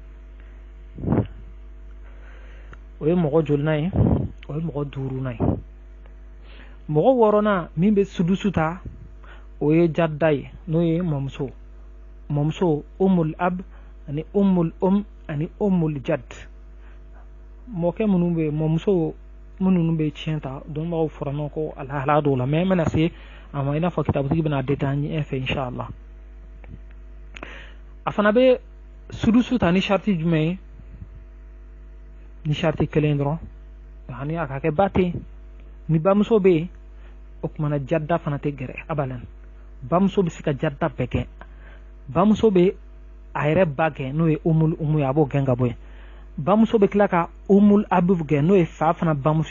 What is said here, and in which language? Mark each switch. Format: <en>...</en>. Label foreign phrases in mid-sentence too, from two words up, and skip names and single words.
<bm>o ye mɔgɔ jolinan ye o ye mɔgɔ duurunan ye mɔgɔ wɔɔrɔnan min bɛ sudusu ta o ye jadda ye n'o ye mɔmuso</bm> <ar>أم الأب</ar> <bm>ani umul ani umul jad mɔkɛ minnu bɛ mɔmuso minnu bɛ tiɲɛ ta dɔnbagaw fɔra ɲɔgɔn kɔ alahala dɔw la mais n bɛna se a ma i n'a fɔ kitabutigi bɛna détailler ɲɛ fɛ</bm> <ar>إن شاء الله</ar> <bm>a fana bɛ sudusu ta ni sharti jumɛn ye ni sharti kelen dɔrɔn ani a ka kɛ ba tɛ ni bamuso bɛ yen o kumana jadda fana tɛ gɛrɛ abalan bamuso bɛ se ka jadda bɛɛ kɛ bamuso bɛ a yɛrɛ ba kɛ n'o ye umu ye a b'o gɛn ka bɔ yen bamuso bɛ tila ka</bm> <ar>أم الأب</ar> <bm>kɛ n'o ye fa fana bamuso</bm>